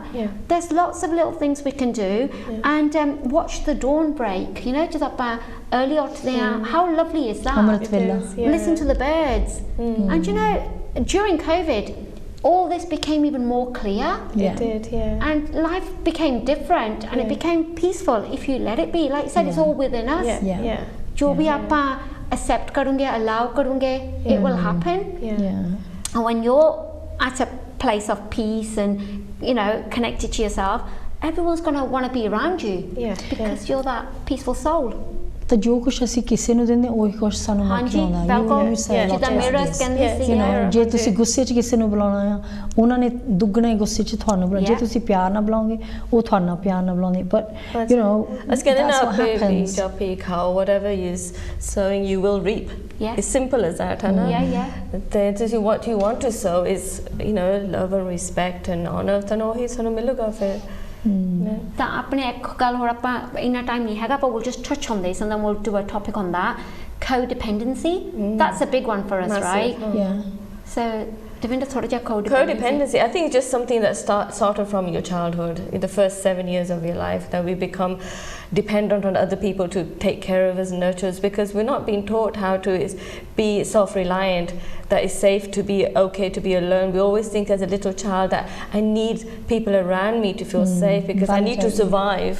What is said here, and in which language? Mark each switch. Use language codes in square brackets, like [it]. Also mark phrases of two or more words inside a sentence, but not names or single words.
[en] There's lots of little things we can do, and watch the dawn break, you know, to that early or how lovely is that? Listen to the birds. And you know, during COVID, all this became even more clear. It did, and life became different, and it became peaceful if you let it be. Like you said, it's all within us. [hi] जो भी आप accept करूँगे, allow करूँगे, [en] it will happen. And when you're at a place of peace and, you know, connected to yourself, everyone's going to want to be around you because you're that peaceful soul. [pa] ਤਾਂ ਜੋ ਕੁਛ ਅਸੀਂ ਕਿਸੇ ਨੂੰ ਦਿੰਦੇ ਉਹੀ ਕੁਛ ਸਾਨੂੰ ਮਿਲਦਾ ਜੇ ਤੁਸੀਂ ਗੁੱਸੇ 'ਚ ਕਿਸੇ ਨੂੰ ਬੁਲਾਉਣਾ ਆ ਉਹਨਾਂ ਨੇ ਦੁੱਗਣੇ ਗੁੱਸੇ 'ਚ ਤੁਹਾਨੂੰ ਬੁਲਾਉਣਾ ਜੇ ਤੁਸੀਂ ਪਿਆਰ ਨਾਲ ਬੁਲਾਓਗੇ ਉਹ ਤੁਹਾਨੂੰ ਨਾਲ ਪਿਆਰ ਨਾਲ ਬੁਲਾਉਂਦੇ [en] but you know that's what happens how whatever is sowing you will reap. It's simple as that, Hannah. What you want to sow is, you know, love and respect and honor, [pa] ਤਾਂ ਉਹੀ ਸਾਨੂੰ ਮਿਲੂਗਾ ਫਿਰ. ਤਾਂ ਆਪਣੇ ਇੱਕ ਗੱਲ ਹੋਰ ਆਪਾਂ ਇੰਨਾ ਟਾਈਮ ਨਹੀਂ ਹੈਗਾ [en] but we'll just touch on this and then we'll do a topic on that. Codependency, that's a big one for us. Massive. Right? So Devinda, [pa] ਥੋੜ੍ਹਾ ਜਿਹਾ [en] codependency, I think it's just something that started from your childhood, in the first 7 years of your life, that we become dependent on other people to take care of us, nurture us, because we're not being taught how to be self-reliant, that it's safe to be okay to be alone. We always think as a little child that I need people around me to feel safe because I need to survive.